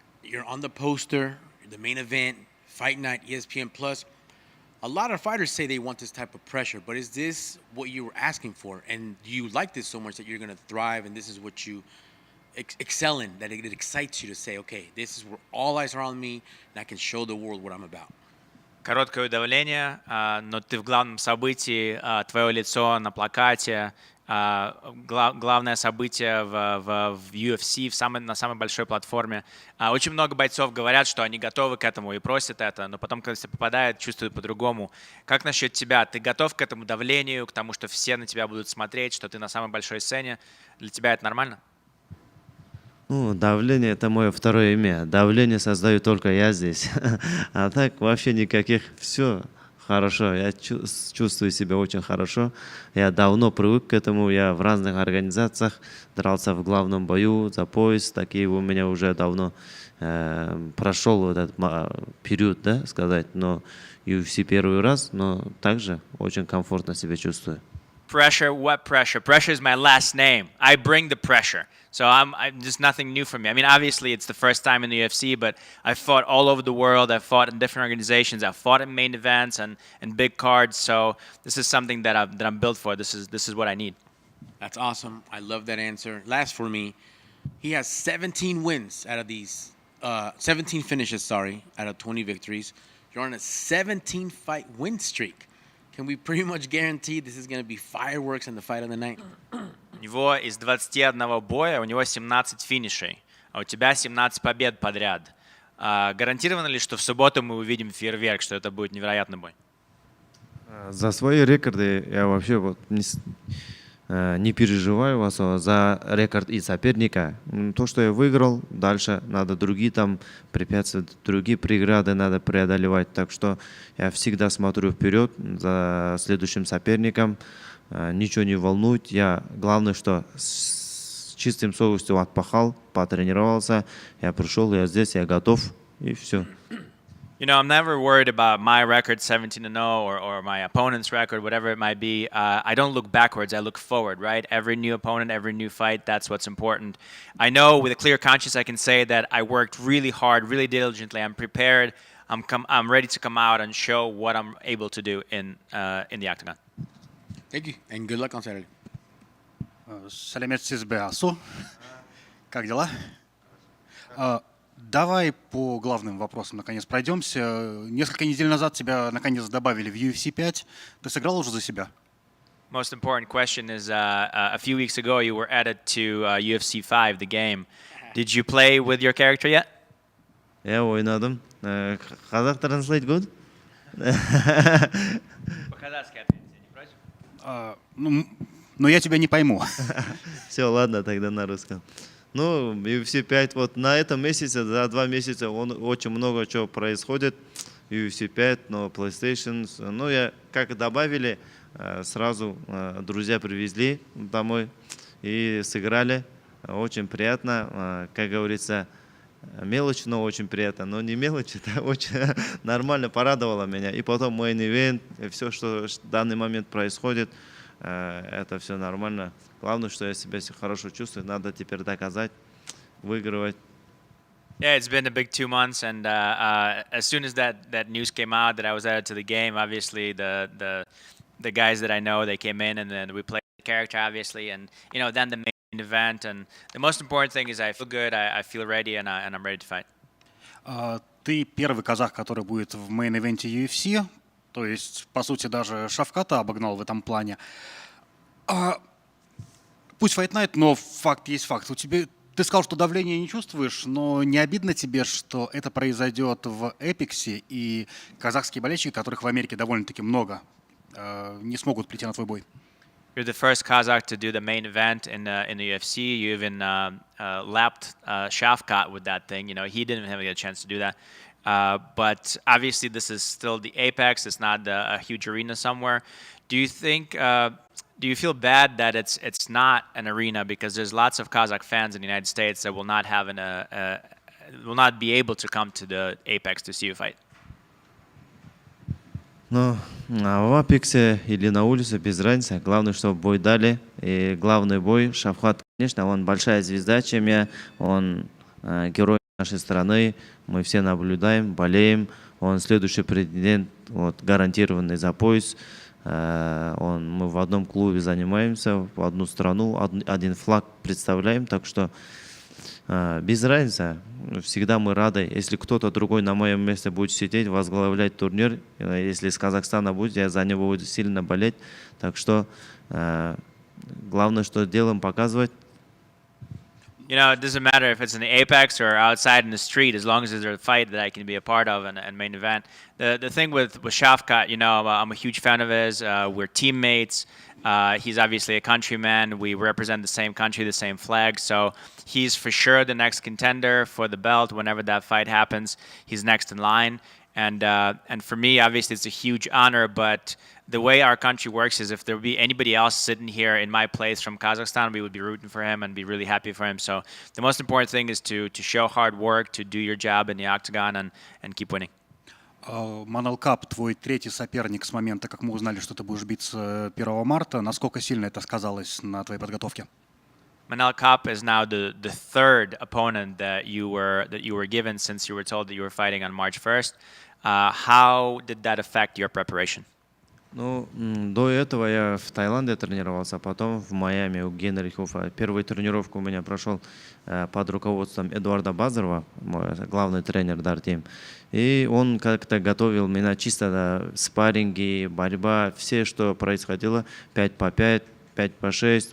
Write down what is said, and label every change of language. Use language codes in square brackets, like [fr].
[en] You're on the poster, the main event, Fight Night, ESPN Plus. A lot of fighters say they want this type of pressure, but is this what you were asking for? And do you like this so much that you're going to thrive and this is what you excel in, that it excites you to say, okay, this is where all eyes are on me and I can show the world what I'm about? [ru] Короткое удавление, но ты в главном событии, твое лицо на плакате, главное событие в UFC, на самой большой платформе. Очень много бойцов говорят, что они готовы к этому и просят это, но потом, когда все попадают, чувствуют по-другому. Как насчет тебя? Ты готов к этому давлению, к тому, что все на тебя будут смотреть, что ты на самой большой сцене? Для тебя это нормально? Ну, давление — это мое второе имя. Давление создаю только я здесь. А так вообще никаких. Все хорошо. Я чувствую себя очень хорошо. Я давно привык к этому. Я в разных организациях дрался в главном бою за пояс. Такие у меня уже давно прошел этот период, да, сказать. Но UFC первый раз, но также очень комфортно себя чувствую. [en] Pressure? What pressure? Pressure is my last name. I bring the pressure. So I'm just nothing new for me. I mean, obviously, it's the first time in the UFC, but I've fought all over the world. I've fought in different organizations. I've fought in main events and big cards. So this is something that I'm built for. This is what I need. That's awesome. I love that answer. Last for me, he has 17 wins out of these, 17 finishes, sorry, out of 20 victories. You're on a 17-fight win streak. Can we pretty much guarantee this is going to be fireworks in the fight of the night? [ru] У него из 21 боя, у него 17 финишей, а у тебя 17 побед подряд. Гарантировано ли, что в субботу мы увидим фейерверк, что это будет невероятный бой? За свои рекорды я вообще вот не переживаю особо за рекорд и соперника. То, что я выиграл, дальше надо другие там препятствия, другие преграды надо преодолевать. Так что я всегда смотрю вперед за следующим соперником. Ничего не волнует. Я главное, что с чистым совестью отпахал, потренировался. Я пришел, я здесь, я готов, и все. [en] You know, I'm never worried about my record, 17-0, or my opponent's record, whatever it might be. I don't look backwards. I look forward, right? Every new opponent, every new fight, that's what's important. I know with a clear conscience I can say that I worked really hard, really diligently. I'm prepared. I'm ready to come out and show what I'm able to do in the octagon. Thank you, and good luck on Saturday. [kk] Салямет Сизбе Асу. [ru] Как дела? Давай по главным вопросам наконец пройдемся. Несколько недель назад тебя наконец добавили в UFC 5. Ты сыграл уже за себя? [en] Most important question is a few weeks ago you were added to UFC 5, the game. Did you play with your character yet? [kk] Я ойнадым. [en] Казах translate good? [ru] По-казахски ответьте, не против? Но я тебя не пойму. Все, ладно, тогда на русском. Ну, UFC 5, вот на этом месяце, за 2 месяца очень много чего происходит. UFC 5, но PlayStation. Ну, я как добавили, сразу друзья привезли домой и сыграли. Очень приятно, как говорится, мелочь, но очень приятно. Но не мелочь, это очень нормально порадовало меня. И потом main event, все, что в данный момент происходит, это все нормально. Главное, что я себя хорошо чувствую. Надо теперь доказать, выигрывать. [en] Yeah, it's been a big 2 months, and as soon as that news came out that I was added to the game, obviously the guys that I know, they came in and then we played character, obviously, and then the main event. And the most important thing is I feel good, I feel ready, and I'm ready to fight. [ru] Ты первый казах, который будет в мейн-ивенте UFC, то есть, по сути, даже Шавката обогнал в этом плане. Пусть Fight Night, но факт есть факт. Ты сказал, что давления не чувствуешь, но не обидно тебе, что это произойдет в Эпексе, и казахские болельщики, которых в Америке довольно-таки много, не смогут прийти на твой бой? [en] You're the first Kazakh to do the main event in the UFC. You even lapped Shavkat with that thing. He didn't even have a chance to do that. But obviously, this is still the Apex. It's not a huge arena somewhere. Do you think? Do you feel bad that it's not an arena, because there's lots of Kazakh fans in the United States that will not have will not be able to come to the Apex to see you fight? [ru] Ну, в Апексе или на улице, без разницы. Главное, чтобы бой дали. И главный бой, Шавхат, конечно, он большая звезда, чем я. Он герой нашей страны. Мы все наблюдаем, болеем. Он следующий претендент, гарантированный за пояс. Мы в одном клубе занимаемся, в одну страну, один флаг представляем. Так что без разницы. Всегда мы рады. Если кто-то другой на моем месте будет сидеть, возглавлять турнир, если из Казахстана будет, я за него буду сильно болеть. Так что главное, что делаем, показывать. [en] It doesn't matter if it's in the Apex or outside in the street, as long as there's a fight that I can be a part of and main event. The thing with Shavkat, I'm a huge fan of his. We're teammates. He's obviously a countryman. We represent the same country, the same flag. So he's for sure the next contender for the belt. Whenever that fight happens, he's next in line. And for me, obviously, it's a huge honor. But the way our country works is if there would be anybody else sitting here in my place from Kazakhstan, we would be rooting for him and be really happy for him. So the most important thing is to show hard work, to do your job in the octagon and keep winning. [ru] Манел Кап, твой третий соперник с момента, как мы узнали, что ты будешь биться 1 марта. Насколько сильно это сказалось на твоей подготовке? [en] Manel Kape is now the third opponent that you were given since you were told that you were fighting on March 1st. How did that affect your preparation? [ru] Ну, до этого я в Таиланде тренировался, а потом в Майами у Генрихофа. Первую тренировку у меня прошел под руководством Эдуарда Базарова, мой главный тренер Дартим. И он как-то готовил меня чисто на спарринги, борьба, все, что происходило, 5 по 5, 5 по 6.